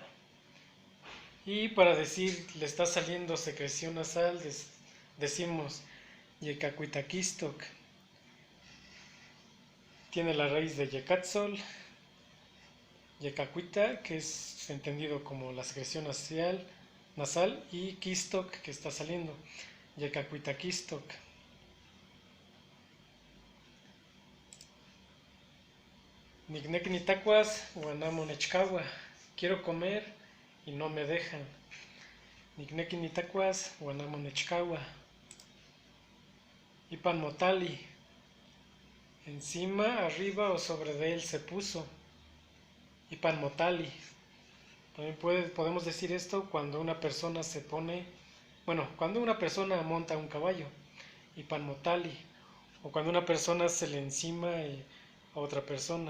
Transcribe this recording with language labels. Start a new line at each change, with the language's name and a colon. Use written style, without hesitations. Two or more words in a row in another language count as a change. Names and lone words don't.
Spanish: Y para decir le está saliendo secreción nasal, decimos yecacuitaquistok. Tiene la raíz de yecatzol, yecacuita, que es entendido como la secreción nasal, y quistok, que está saliendo, yecacuitaquistok.
Nahuatl languages: Nicnec nitacuas, guanamo nechcagua.
Spanish: Quiero comer y no me dejan.
Nahuatl languages: Nicnec nitacuas, guanamo nechcagua.
Spanish: Ipan motali. Encima, arriba o sobre de él se puso. Ipan motali. También podemos decir esto cuando una persona se pone, cuando una persona monta un caballo. Ipan motali. O cuando una persona se le encima a otra persona.